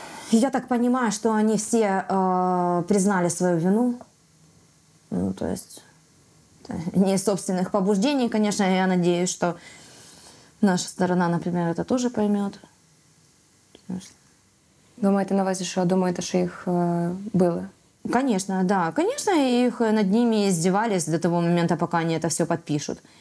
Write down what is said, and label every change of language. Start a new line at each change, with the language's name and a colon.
Russian: Я так понимаю, что они все признали свою вину. Ну, то есть не из собственных побуждений, конечно. Я надеюсь, что наша сторона, например, это тоже поймет.
Ukrainian: Ви маєте на увазі, що думаєте, що їх били?
Russian: Конечно, да. Конечно, их над ними издевались до того момента, пока они это все подпишут.